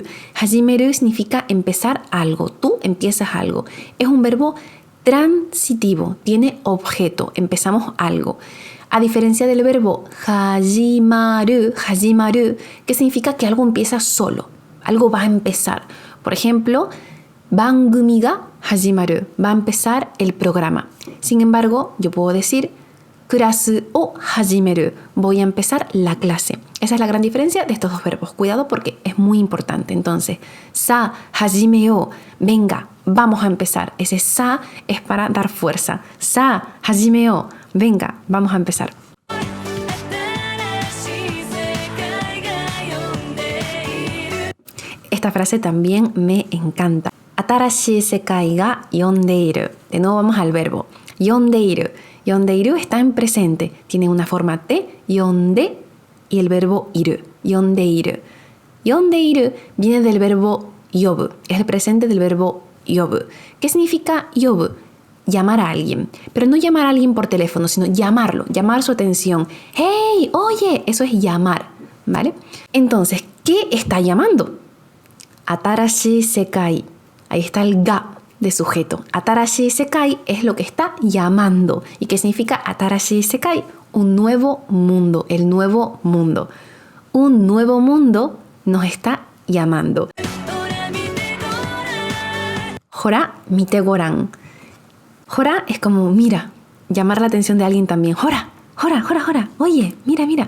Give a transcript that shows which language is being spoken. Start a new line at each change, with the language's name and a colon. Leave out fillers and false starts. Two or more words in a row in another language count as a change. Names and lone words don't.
Spanish: Hajimeru significa empezar algo. Tú empiezas algo. Es un verbo transitivo, tiene objeto. Empezamos algo. A diferencia del verbo hajimaru, que significa que algo empieza solo. Algo va a empezar. Por ejemplo,
Japanese: 番組が始まる,
Spanish: va a empezar el programa. Sin embargo, yo puedo decir
Japanese: クラスを始める,
Spanish: voy a empezar la clase. Esa es la gran diferencia de estos dos verbos. Cuidado porque es muy importante. Entonces,
Japanese: さあ始めよう,
Spanish: venga, vamos a empezar. Ese sa es para dar fuerza.
Japanese: さあ始めよう,
Spanish: venga, vamos a empezar. Esta frase también me encanta.
Japanese: 新しい世界が呼んでいる.
Spanish: De nuevo vamos al verbo. Yondeiru. Yondeiru está en presente. Tiene una forma te, yonde, y el verbo iru. Yondeiru. Yondeiru viene del verbo yobu. Es el presente del verbo yobu. ¿Qué significa yobu? Llamar a alguien. Pero no llamar a alguien por teléfono, sino llamarlo. Llamar su atención. ¡Hey! ¡Oye! Eso es llamar. ¿Vale? Entonces, ¿qué está llamando?
Japanese: 新しい世界.
Spanish: Ahí está el ga de sujeto.
Japanese: 新しい世界
Spanish: es lo que está llamando. ¿Y qué significa
Japanese: 新しい世界?
Spanish: Un nuevo mundo, el nuevo mundo. Un nuevo mundo nos está llamando.
Japanese: ほら見てごらん.
Spanish: Hora es como mira, llamar la atención de alguien también.
Japanese: ほら、ほら、ほら、ほら.
Spanish: Oye, mira, mira.